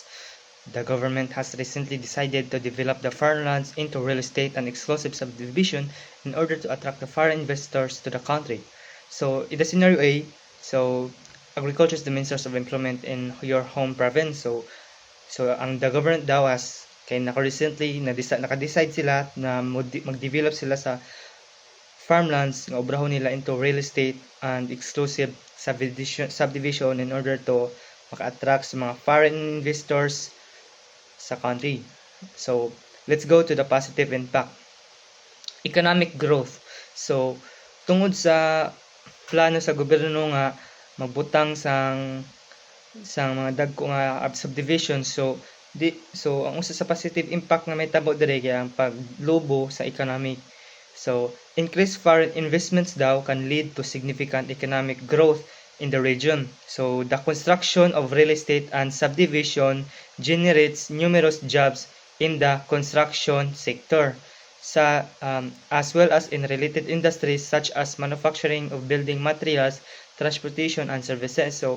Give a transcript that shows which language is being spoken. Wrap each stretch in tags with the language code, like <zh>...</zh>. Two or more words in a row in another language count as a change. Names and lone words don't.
<en>The government has recently decided to develop the farmlands into real estate and exclusive subdivision in order to attract the foreign investors to the country. So in the scenario A, so agriculture is the main source of employment in your home province.</en> <hil>So ang</hil> <en>the government</en> <hil>daw has kay recently naka-decide sila na mag-develop sila sa farmlands nga obrahon nila</hil> <en>into real estate and exclusive subdivision in order to</en> <hil>maka-attract sa mga</hil> <en>foreign investors</en> <hil>sa country.</hil> <en>So, let's go to the positive impact. Economic growth. So,</en> <hil>tungod sa plano sa gobyerno nga magbutang sang mga dagko nga subdivision, so ang usa sa</hil> <en>positive impact</en> <hil>nga may tabo diri kay ang paglobo sa economic.</hil> <en>So, increased foreign investments daw can lead to significant economic growth in the region. So, the construction of real estate and subdivision generates numerous jobs in the construction sector, as well as in related industries such as manufacturing of building materials, transportation, and services.</en>